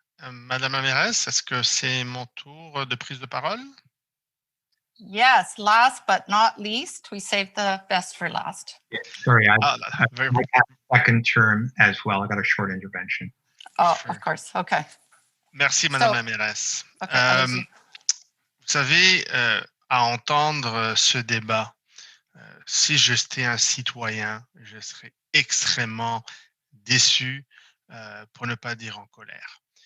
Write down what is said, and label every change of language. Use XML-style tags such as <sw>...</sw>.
<fr>Madame la mairesse, est-ce que c'est mon tour de prise de parole?</fr> <en>Yes, last but not least, we saved the best for last. Sorry, I have second term as well. I got a short intervention. Oh, sure. Of course. Okay.</en> <fr>Merci, Madame la mairesse. Okay, vous savez, à entendre ce débat, si j'étais un citoyen, je serais extrêmement déçu, pour ne pas dire en colère.</fr>